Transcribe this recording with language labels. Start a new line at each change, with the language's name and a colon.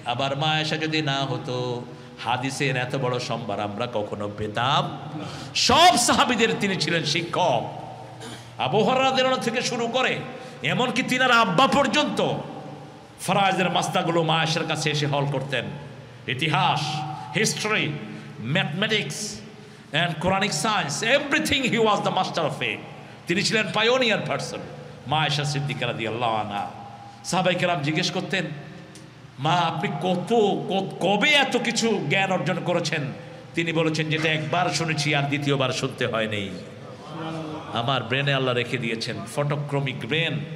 Bangla: আবার মা আয়েশা যদি না হতো, হাদিসের এত বড় সম্ভার আমরা কখনো পেতাম। সব সাহাবীদের তিনি ছিলেন শিক্ষক। আবু হুরায়রা রাদিয়াল্লাহু আনহু থেকে শুরু করে এমনকি তিনার আব্বা পর্যন্ত ফরায়েজের মাস্তাগুলো মা আয়েশার কাছে এসে হল করতেন।
English: ইতিহাস, history, mathematics and Quranic science, everything he was the master of it.
Bangla: তিনি ছিলেন পায়োনিয়ার পারসন। মা আয়েশা সিদ্দিকা রাদিয়াল্লাহু আনহা, সাহাবায়ে কেরাম জিজ্ঞেস করতেন, মা আপনি কবে এত কিছু জ্ঞান অর্জন করেছেন? তিনি বলেছেন, যেটা একবার শুনেছি আর দ্বিতীয়বার শুনতে হয়নি। আমার ব্রেনে আল্লাহ রেখে দিয়েছেন ফটোক্রমিক ব্রেন।